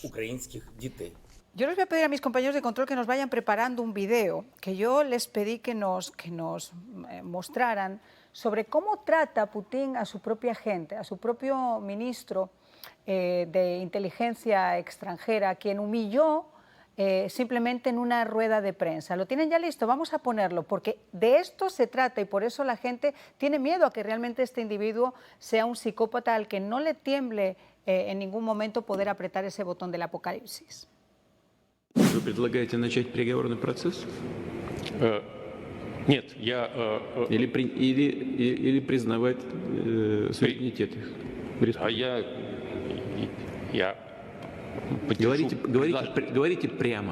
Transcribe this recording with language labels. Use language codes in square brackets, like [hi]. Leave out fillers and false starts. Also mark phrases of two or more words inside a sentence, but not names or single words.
[es] Yo les voy a pedir a mis compañeros de control que nos vayan preparando un video que yo les pedí que nos mostraran sobre cómo trata Putin a su propia gente, a su propio ministro de inteligencia extranjera, quien humilló simplemente en una rueda de prensa. ¿Lo tienen ya listo? Vamos a ponerlo, porque de esto se trata y por eso la gente tiene miedo a que realmente este individuo sea un psicópata al que no le tiemble en ningún momento poder apretar ese botón del apocalipsis. [ru] Вы предлагаете начать переговорный процесс? Нет, я... Или признавать суверенитет их? Я поддержу, говорите прямо.